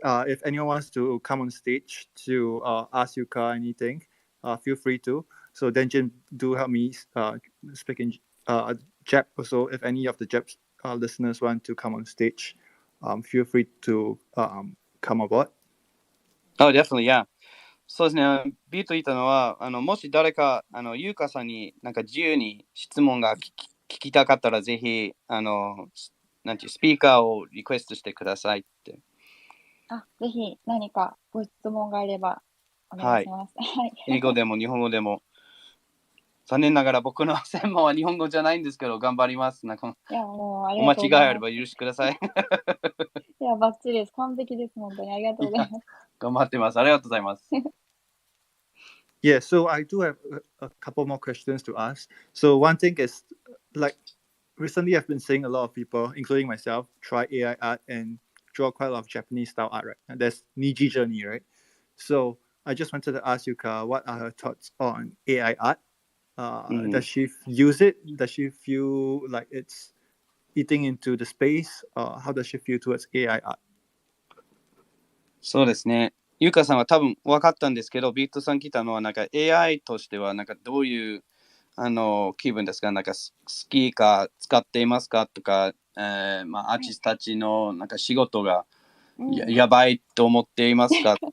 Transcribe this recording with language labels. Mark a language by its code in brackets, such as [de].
[en] If anyone wants to come on stage to ask Yuka anything, feel free to. So Denjin, do help me speak in Jap also. If any of the Jap listeners want to come on stage, feel free to come aboard. Oh, definitely, yeah. [ja] そうですね。ビート言ったのは、もし誰か、ゆうかさんに自由に質問が聞きたかったら、ぜひ、なんていうスピーカーをリクエストしてくださいって。ぜひ何かご質問があればお願いします。はい。英語でも日本語でも。残念ながら僕の専門は日本語じゃないんですけど、頑張ります。いや、もうありお間違がとうございます。いあれば許してください。いや、バッチリです。完璧です。本当にありがとうございます。頑張ってます。ありがとうございます。 [en] Yeah, so I do have a couple more questions to ask. So one thing is, recently I've been seeing a lot of people, including myself, try AI art and draw quite a lot of Japanese style art, right? And that's Niji Journey, right? So I just wanted to ask Yuka, what are her thoughts on AI art? Does she use it? Does she feel like it's eating into the space? How does she feel towards AI art? [ja] そうですね。ゆうかさんは多分分かったんですけど、ビートさん来たのはなんか AI としてはなんかどういう気分ですか？なんか好きか使っていますかとか、アーティストたちのなんか仕事がやばいと思っていますか？